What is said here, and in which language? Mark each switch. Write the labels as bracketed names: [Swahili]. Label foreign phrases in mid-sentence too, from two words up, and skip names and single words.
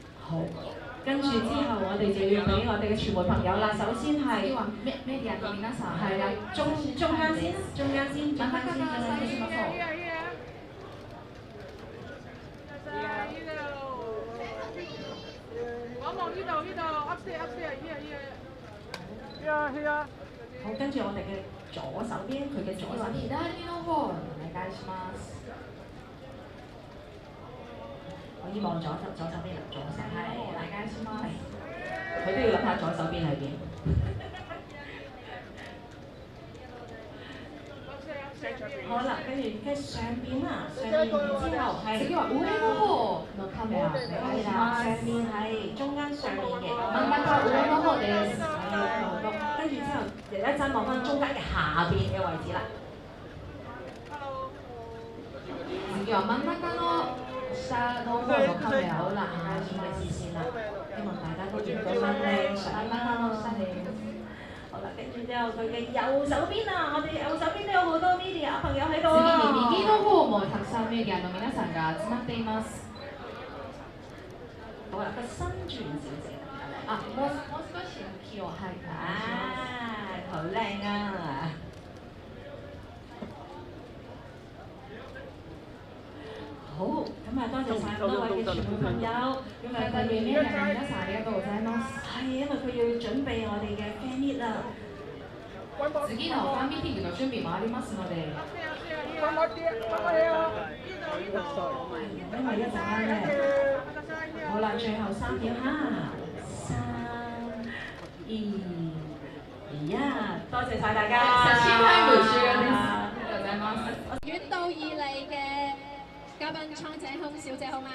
[Cantonese] 好，跟住之後我哋就要俾我哋嘅傳媒朋友啦。首先係 [Japanese] 次はメディアの皆さん、 [Cantonese] 係啦，中間先，中間先。 [Japanese] 真ん中から最初の方。 [Cantonese] 我望呢度，upstairs，好，跟住我哋嘅左手邊，佢嘅左手邊。 [Japanese] 左の方お願いします。 [Cantonese] 我要望左手邊啦，左手 [Japanese] 係お願いします。 [Cantonese] 佢都要諗下左手邊喺邊。好啦，跟住上邊啦，上邊之後係。 [Japanese] 次は上の方のカメラお願いし [Cantonese] 上 [Japanese] ます。 [Cantonese] 面係中間上面嘅。 [Japanese] 真ん中上の方です。 [Cantonese] 跟住之後，一陣望翻中間嘅下邊嘅位置啦。 [Japanese] 次は真ん中の下の方のカメラ [Cantonese] 好啦，下邊嘅視線啦，希望大家都見到翻靚相啦。好啦，跟住之後佢嘅右手邊啊，我哋右手邊都有好多 media 朋友喺度 [Japanese] 次 [Cantonese] 啊。 [Japanese] に右の方もたくさんメディアの皆さんが集まっています。 [Cantonese] 好啦，個新轉小姐 [Japanese] あ、もう少し向きをはいお願いします。 [Cantonese] 好靚啊！好，咁啊多謝晒咁多位嘅傳媒朋友，因為佢哋 [Japanese] メディアの皆さんありがとうございます。 [Cantonese] 係因為佢要準備我哋嘅 [English] fan meet [Cantonese] 啦。 [Japanese] 次のファンミーティングの準備もありますので。 [Cantonese] 因為一陣間咧，好啦，最後3秒哈，3、2、1，多謝晒大家。遠道而嚟嘅嘉賓蒼井空小姐好嗎？